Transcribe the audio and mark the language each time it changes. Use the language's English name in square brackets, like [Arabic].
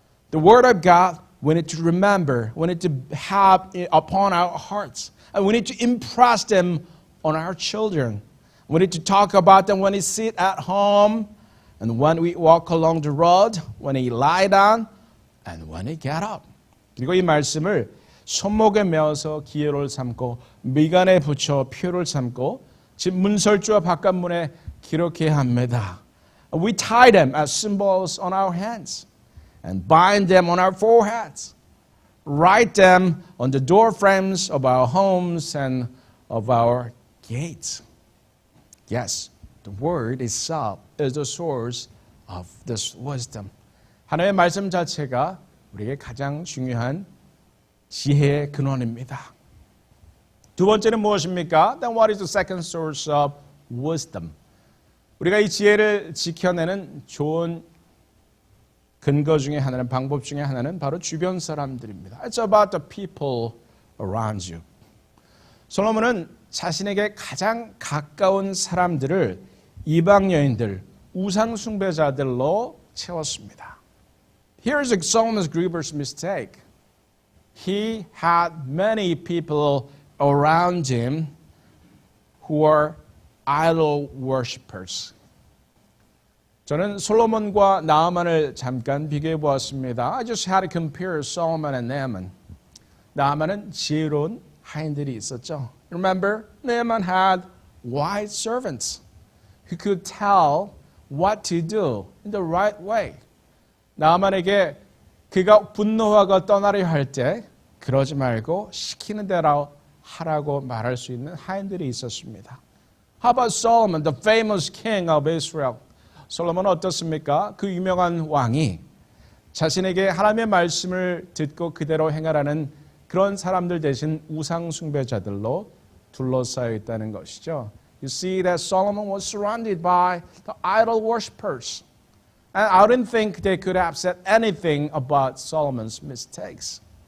[English] The Word of God, we need to remember, we need to have it upon our hearts. And we need to impress them on our children. We need to talk about them when we sit at home, and when we walk along the road, when we lie down, and when we get up. [Korean] 그리고 이 말씀을 손목에 메어서 기호를 삼고 미간에 붙여 표를 삼고 집 문설주와 바깥문에 기록해야 합니다. [English] We tie them as symbols on our hands and bind them on our foreheads. Write them on the door frames of our homes and of our gates. Yes, the word itself is the source of this wisdom. [Korean] 하나님의 말씀 자체가 우리에게 가장 중요한 지혜의 근원입니다. 두 번째는 무엇입니까? [English] Then what is the second source of wisdom? [Korean] 우리가 이 지혜를 지켜내는 좋은 근거 중에 하나는, 방법 중에 하나는 바로 주변 사람들입니다. [English] It's about the people around you. [Korean] 솔로몬은 자신에게 가장 가까운 사람들을 이방 여인들, 우상 숭배자들로 채웠습니다. [English] Here's Solomon's grievous mistake. He had many people around him who are idol worshippers. [Korean] 저는 솔로몬과 나아만을 잠깐 비교해 보았습니다. [English] I just had to compare Solomon and Naaman. [Korean] 나아만은 지혜로운 하인들이 있었죠. [English] Remember, Naaman had wise servants who could tell what to do in the right way. [Korean] 나아만에게 그가 분노하고 떠나려 할 때 그러지 말고 시키는 대로 하라고 말할 수 있는 하인들이 있었습니다. [English] How about Solomon, the famous king of Israel? [Korean] 솔로몬은 어떻습니까? 그 유명한 왕이 자신에게 하나님의 말씀을 듣고 그대로 행하라는 그런 사람들 대신 우상 숭배자들로 둘러싸여 있다는 것이죠. [English] You see that Solomon was surrounded by the idol worshippers. And I didn't think they could have said anything about Solomon's mistakes.